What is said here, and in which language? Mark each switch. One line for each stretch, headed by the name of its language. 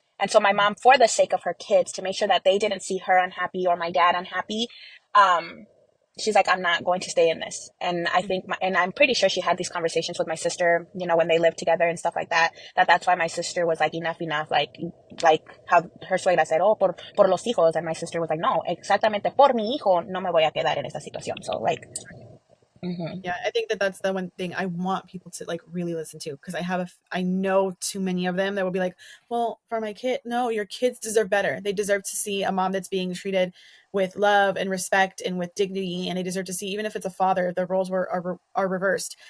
English: And so my mom, for the sake of her kids, to make sure that they didn't see her unhappy or my dad unhappy, she's like, I'm not going to stay in this. And I think, and I'm pretty sure she had these conversations with my sister, you know, when they lived together and stuff like that, that's why my sister was like, enough, like how her suegra said, oh,
Spanish: por los hijos.
English: And my sister was like,
Spanish: no, exactamente por mi hijo, no me voy a quedar en esta situación.
English: So like, Yeah, I think that that's the one thing I want people to like really listen to, because I know too many of them that will be like, well, for my kid, no, your kids deserve better. They deserve to see a mom that's being treated with love and respect and with dignity, and they deserve to see, even if it's a father, the roles are reversed.